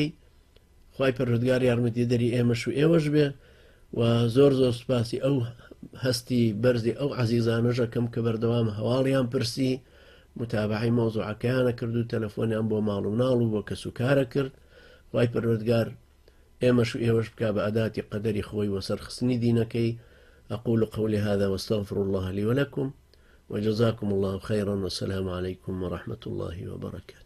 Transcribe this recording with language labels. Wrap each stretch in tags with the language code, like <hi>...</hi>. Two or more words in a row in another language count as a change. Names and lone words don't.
<ckb>خوای پەروەردگار یارمەتی دەری ئێمەش و ئێوەش بێ و زۆر زۆر سوپاسی ئەو هەستی بەرزی ئەو عەزیزانەژەکەم کە بەردەوام هەواڵیان پرسی، متابعی مۆزوعەکەیانە کرد و تەلەفۆنیان بۆ ماڵ و ناڵ و بۆ کەسوکارە کرد. خوای پەروەردگار ئێمەش و ئێوەش بکا بە ئەداتی قەدەری خۆی وەسەرخستنی دینەکەی.</ckb> <ar>أقول قولي هذا واستغفر الله لي ولكم وجزاكم الله خيرا والسلام عليكم ورحمة الله وبركاته.</ar>